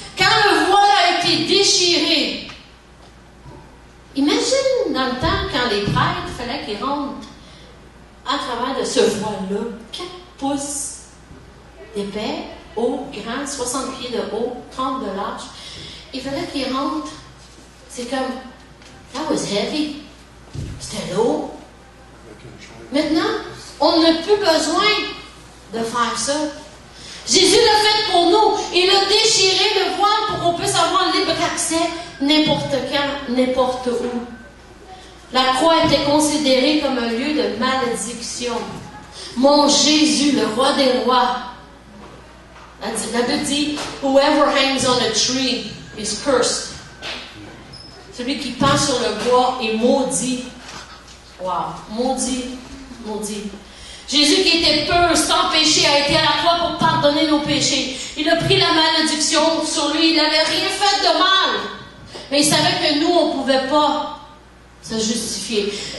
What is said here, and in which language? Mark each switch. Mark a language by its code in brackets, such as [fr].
[fr] Quand le voile a été déchiré, imagine dans le temps quand les prêtres, il fallait qu'ils rentrent à travers de ce voile-là, 4 pouces d'épais, haut, grand, 60 pieds de haut, 30 de large. Il fallait qu'ils rentrent. C'est comme, [en] that was heavy. [fr] C'était lourd. Maintenant, on n'a plus besoin de faire ça. Jésus l'a fait pour nous. Il a déchiré le voile pour qu'on puisse avoir libre accès n'importe quand, n'importe où. La croix était considérée comme un lieu de malédiction. Mon Jésus, le roi des rois. La Bible dit, [en] whoever hangs on a tree is cursed. [fr] Celui qui pend sur le bois est maudit. Wow, maudit, maudit. Jésus qui était pur, sans péché, a été à la croix pour pardonner nos péchés. Il a pris la malédiction sur lui. Il n'avait rien fait de mal. Mais il savait que nous, on ne pouvait pas se justifier.